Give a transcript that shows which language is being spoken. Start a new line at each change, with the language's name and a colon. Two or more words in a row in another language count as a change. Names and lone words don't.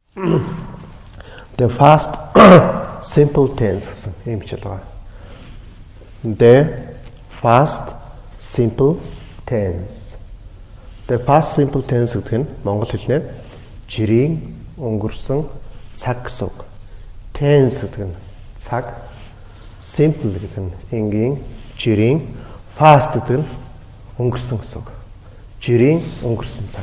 English: The past simple tense
Mongolian: гэсэн ийм хичээл байгаа.
English: The past simple tense. The past simple tense
Mongolian: гэдэг нь монгол хэлнээр жирийн өнгөрсөн цаг гэсэн үг. Tense гэдэг нь цаг, simple гэдэг нь энгийн, жирийн, past гэдэг нь өнгөрсөн гэсэн үг. Жирийн өнгөрсөн цаг.